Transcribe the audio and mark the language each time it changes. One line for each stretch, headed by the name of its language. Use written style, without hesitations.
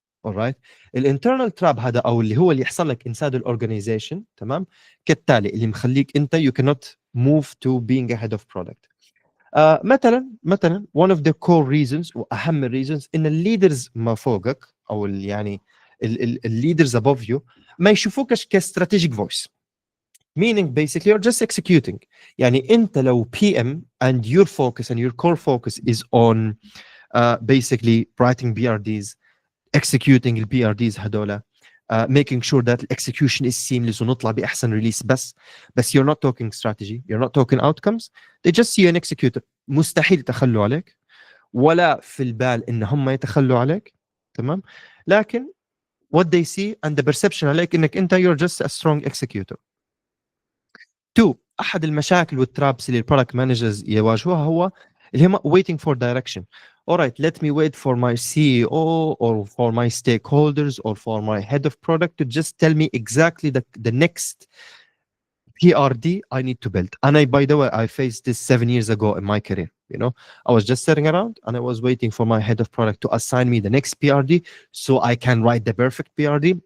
English: alright.
Arabic: الانترنال تراب هذا او اللي هو اللي يحصل لك inside الاورجنايزيشن. تمام. كالتالي اللي مخليك انت
English: you cannot move to being a head of product.
Arabic: مثلا
English: one of the core reasons
Arabic: واهم الريزونز ان الليدرز ما فوقك او يعني الليدرز above you ما يشوفوكش كاستراتيجيك فويس.
English: meaning basically you're just executing. يعني انت لو PM and your focus and your core focus is on basically writing BRDs, executing the BRDs هذولا, making sure that the execution is seamless
Arabic: ونطلع بأحسن ريليس بس
English: you're not talking strategy, you're not talking outcomes, they just see an executor.
Arabic: مستحيل يتخلوا عليك ولا في البال إن هم يتخلوا عليك. تمام. لكن
English: what they see and the perception عليك إنك أنت you're just a strong executor. 2.
Arabic: أحد المشاكل والترابس اللي البرودكت مانجرز يواجهوها هو اللي هم
English: waiting for direction. Alright, let me wait for my CEO or for my stakeholders or for my head of product to just tell me exactly the next PRD I need to build. And by the way, I faced this 7 years ago in my career. You know, I was just sitting around and I was waiting for my head of product to assign me the next PRD so I can write the perfect PRD.